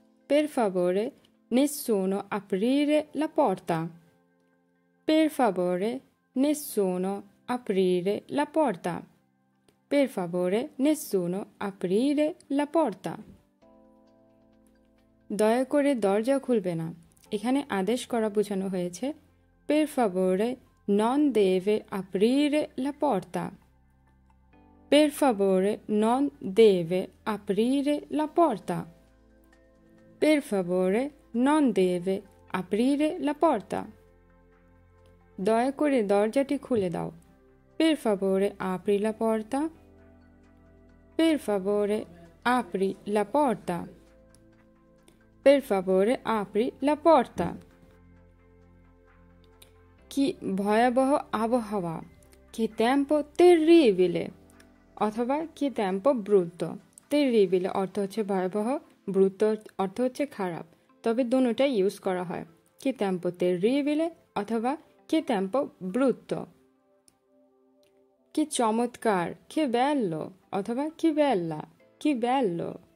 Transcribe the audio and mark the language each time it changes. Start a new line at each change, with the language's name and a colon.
Italian: Per favore nessuno aprire la porta। Per favore nessuno aprire la porta। Per favore nessuno aprire la porta।
Bangla: দয়া করে দরজা খুলবে না, এখানে আদেশ করা বোঝানো হয়েছে।
Italian: Per favore non deve aprire la porta। Per favore non deve aprire la porta। Per favore non deve aprire la porta।
Bangla: দয়া করে দরজাটি খুলে দাও।
Italian: Per favore apri la porta। Per favore apri la porta। Per favore apri la porta।
Bangla: কি ভয়াবহ আবহাওয়া, কি
Italian: tempo terribile
Bangla: অথবা কি
Italian: tempo brutto।
Bangla: terribile অর্থ হচ্ছে ভয়াবহ, brutto অর্থ হচ্ছে খারাপ, তবে দুটোটাই ইউজ করা হয়।
Italian: কি tempo terribile অথবা কি tempo brutto।
Bangla: কি চমৎকার, কি bello অথবা কি bella, কি bello।